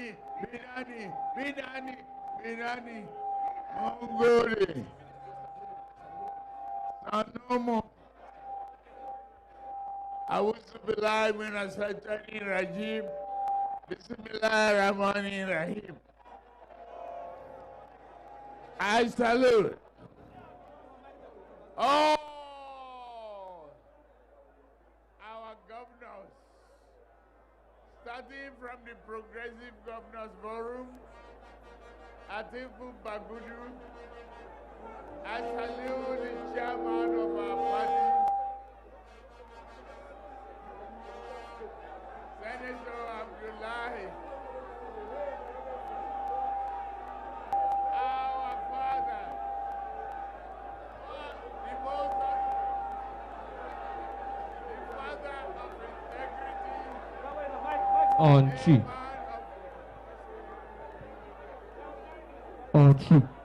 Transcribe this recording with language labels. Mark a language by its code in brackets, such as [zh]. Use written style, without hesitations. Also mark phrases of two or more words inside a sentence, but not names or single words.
[en] Binani! Binani! Binani! Mongoli! Sanomo! [ar] أعوذ بالله من الشيطان الرجيم. بسم الله الرحمن الرحيم. [en] I salute all our governors, starting from the Progressive Governors Forum, Atiku Bagudu. I salute the chairman of our party, Senator Abdullahi. Our father, the father of integrity, on two. On two.